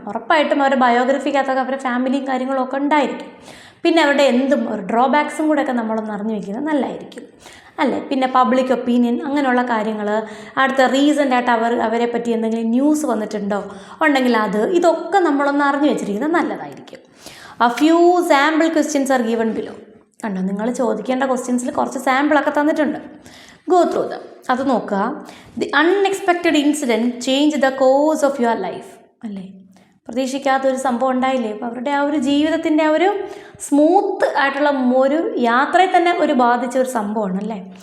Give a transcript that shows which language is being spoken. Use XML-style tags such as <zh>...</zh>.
<ml>ഉറപ്പായിട്ടും അവരുടെ ബയോഗ്രഫിക്കകത്തൊക്കെ അവരുടെ ഫാമിലിയും കാര്യങ്ങളൊക്കെ ഉണ്ടായിരിക്കും. പിന്നെ അവരുടെ എന്തും ഒരു ഡ്രോബാക്സും കൂടെയൊക്കെ നമ്മളൊന്ന് അറിഞ്ഞു വെക്കുന്നത് നല്ലതായിരിക്കും അല്ലേ. പിന്നെ പബ്ലിക് ഒപ്പീനിയൻ അങ്ങനെയുള്ള കാര്യങ്ങൾ, അടുത്ത റീസെൻ്റായിട്ട് അവരെ പറ്റി എന്തെങ്കിലും ന്യൂസ് വന്നിട്ടുണ്ടോ ഉണ്ടെങ്കിൽ ഇതൊക്കെ നമ്മളൊന്ന് അറിഞ്ഞു വെച്ചിരിക്കുന്നത് നല്ലതായിരിക്കും.</ml> <en>A few sample questions are given below.</en> <ml>കണ്ടോ, നിങ്ങൾ ചോദിക്കേണ്ട ക്വസ്റ്റ്യൻസിൽ കുറച്ച് സാമ്പിളൊക്കെ തന്നിട്ടുണ്ട്.</ml> <en>go through them,</en> <ml>അത് നോക്കുക.</ml> <en>the unexpected incident change the course of your life</en> <ml>അല്ലേ. പ്രതീക്ഷിക്കാത്തൊരു സംഭവം ഉണ്ടായില്ലേ, അപ്പോൾ അവരുടെ ആ ഒരു ജീവിതത്തിൻ്റെ ആ ഒരു സ്മൂത്ത് ആയിട്ടുള്ള ഒരു യാത്രയെ തന്നെ ഒരു ബാധിച്ച ഒരു സംഭവമാണ് അല്ലേ.</ml>